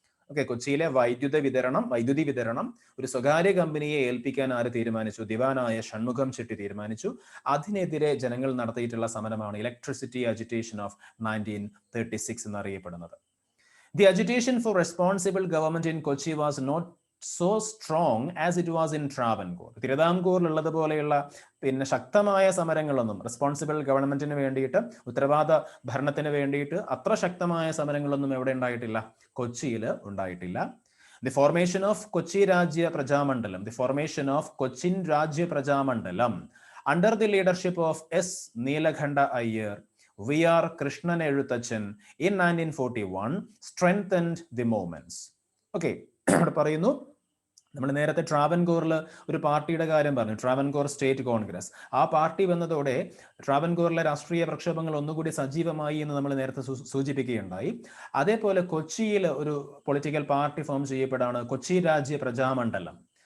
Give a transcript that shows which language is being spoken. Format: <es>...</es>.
<ml>Okay, കൊച്ചിയിലെ വൈദ്യുതി വിതരണം ഒരു സ്വകാര്യ കമ്പനിയെ ഏൽപ്പിക്കാൻ ആര് തീരുമാനിച്ചു? ദിവാനായ ഷൺമുഖം ചെട്ടി തീരുമാനിച്ചു. അതിനെതിരെ ജനങ്ങൾ നടത്തിയിട്ടുള്ള സമരമാണ് ഇലക്ട്രിസിറ്റി അജിറ്റേഷൻ ഓഫ് 1936 എന്നറിയപ്പെടുന്നത്.</ml> <en>The agitation for responsible government in Kochi was not so strong as it was in Travancore.</en> <ml>തിരുവിതാംകൂറിലുള്ളതുപോലെയുള്ള ശക്തമായ സമരങ്ങളൊന്നും, റെസ്പോൺസിബിൾ ഗവൺമെന്റിന് വേണ്ടിയിട്ട്, ഉത്തരവാദ ഭരണത്തിന് വേണ്ടിയിട്ട് അത്ര ശക്തമായ സമരങ്ങളൊന്നും എവിടെ ഉണ്ടായിട്ടില്ല? കൊച്ചിയിൽ ഉണ്ടായിട്ടില്ല.</ml> <en>The formation of Kochi Rajya Prajamandalam, the formation of Cochin Rajya Prajamandalam under the leadership of S. Neelakhanda Iyer, V.R. Krishnan Ezhuthachan in 1941 strengthened the movements.</en> <ml>Okay, ഇവിടെ പറയുന്നു, നമ്മൾ നേരത്തെ ട്രാവൻകൂറിൽ ഒരു പാർട്ടിയുടെ കാര്യം പറഞ്ഞു, ട്രാവൻകൂർ സ്റ്റേറ്റ് കോൺഗ്രസ്. ആ പാർട്ടി വന്നതോടെ ട്രാവൻകൂറിലെ രാഷ്ട്രീയ പ്രക്ഷോഭങ്ങൾ ഒന്നുകൂടി സജീവമായി എന്ന് നമ്മൾ നേരത്തെ സൂചിപ്പിക്കുകയുണ്ടായി. അതേപോലെ കൊച്ചിയിൽ ഒരു പൊളിറ്റിക്കൽ പാർട്ടി ഫോം ചെയ്യപ്പെടാണ്, കൊച്ചി രാജ്യ പ്രജാമണ്ഡലം.</ml>